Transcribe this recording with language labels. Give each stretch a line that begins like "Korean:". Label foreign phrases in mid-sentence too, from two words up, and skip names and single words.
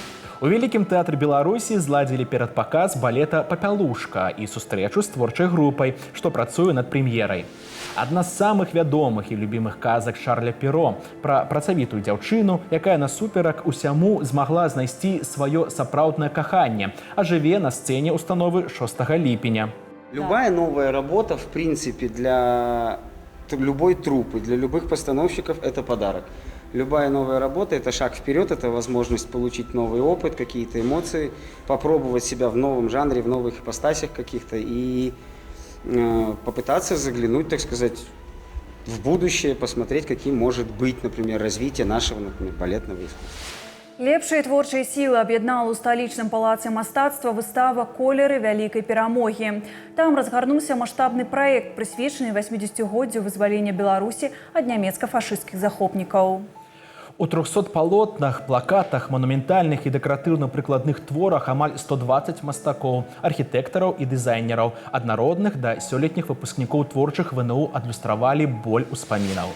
Belarusian: У Вялікім тэатры Беларусі зладзілі перадпаказ балета «Папялушка» і сустрэчу з творчай групай, што працуе над прэм'ерай. Адна з самых вядомых і любімых казак Шарля Перо пра працавітую дзяўчыну, якая насуперак усяму змагла знайсці сваё сапраўднае каханне, а жыве на сцэне установы 6 ліпеня.
Russian: Любая новая работа, в принципе, для любой труппы, для любых постановщиков это подарок. Любая новая работа – это шаг вперед, это возможность получить новый опыт, какие-то эмоции, попробовать себя в новом жанре, в новых ипостасях каких-то и попытаться заглянуть, так сказать, в будущее, посмотреть, каким может быть, например, развитие нашего, например, балетного искусства.
Belarusian: Лепшыя творчыя сілы аб'яднала ў сталічным палацы мастацтва выстава «Колеры вялікай перамогі». Там разгарнуўся маштабны праект, прысвечаны 80-годдзю вызвалення Беларусі ад нямецка-фашысцкіх захопнікаў. У 300 палотнах, плакатах, манументальных і дэкаратыўна-прыкладных творах амаль 120 мастакоў, архітэктараў і дызайнераў, ад народных да сёлетніх выпускнікоў творчых ВНУ адлюстравалі боль успамінаў.